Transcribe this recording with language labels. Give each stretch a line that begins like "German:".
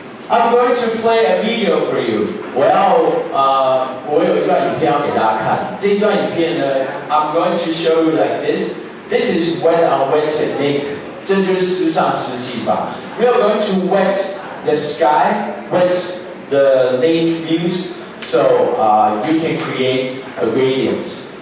English: I'm going to play a video for you.
Chinese: 我有一段影片要给大家看。这一段影片呢
English: ，I'm going to show you like this. This is wet on wet technique.
Chinese: 这就是湿上湿技法。
English: We are going to wet the sky, wet the lake views, so you can create a gradients.